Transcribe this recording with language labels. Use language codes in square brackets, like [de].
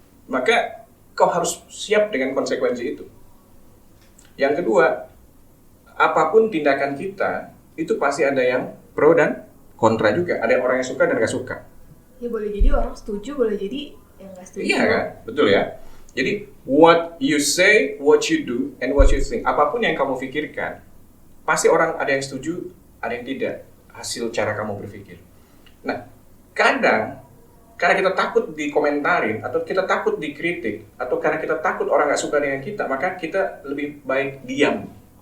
[id] Maka kau harus siap dengan konsekuensi itu. Yang kedua, apapun tindakan kita, itu pasti ada yang pro dan kontra juga. Ada orang yang suka dan nggak suka. Ya boleh jadi orang setuju, boleh jadi yang nggak setuju. Iya kan, betul ya. [en] Jadi what you say, what you do, and what you think. [id] Apapun yang kamu pikirkan, pasti orang ada yang setuju, ada yang tidak. Hasil cara kamu berpikir. Nah, kadang karena kita takut dikomentarin, atau kita takut dikritik, atau karena kita takut orang nggak suka dengan kita, maka kita lebih baik diam.